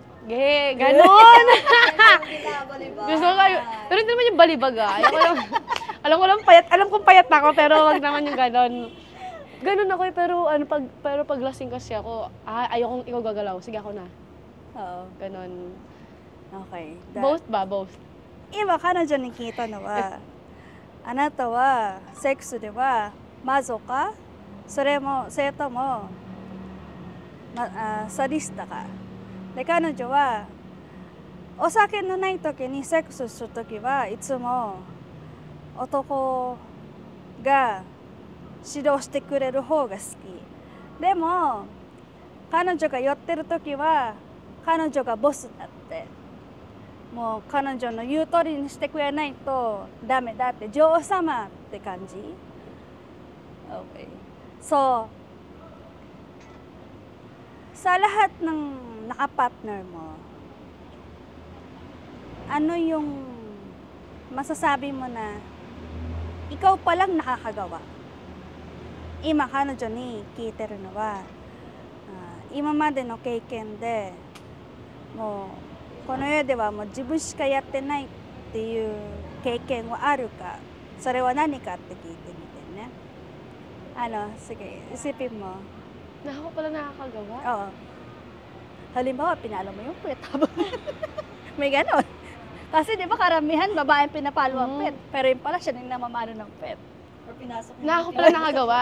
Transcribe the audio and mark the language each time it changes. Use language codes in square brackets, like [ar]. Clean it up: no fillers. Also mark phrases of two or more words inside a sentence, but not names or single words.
[tl] Ganon! Gusto ko kayo. Pero hindi naman yung balibag Ayaw ko lang, alam kong payat na ako, pero wag naman yung ganon. Ganon ako pero pag lasing kasi ako, ayaw kong ikaw gagalaw. Sige ako na. Oo. Ganon. Okay. Both ba? Both. [ja] 今彼女に聞いたのはあなたはセックスではマゾかそれとも、サディスタかで彼女はお酒のない時にセックスする時はいつも男が指導してくれる方が好きでも彼女が酔ってる時は彼女がボスだってもう彼女の言う通りにしてくれないとダメだって女王様って感じ Okay. [tl] So, sa lahat ng nakapartner mo, ano yung masasabi mo na ikaw palang nakakagawa? [ja] 今彼女に聞いてるのは、今までの経験でもうこの世ではもう自分しかやってないっていう経験はあるか、それは何かって聞いてみてね。 [tl] sige, isipin mo. Na ako pala nakakagawa? Oo. Halimbawa, pinalo mo yung pet. May ganon. Kasi di ba karamihan, babaeng pinapalo ang pet. Pero yun pala siya nang namamano ng pet. Or pinasok mo. Na ako pala nakagawa.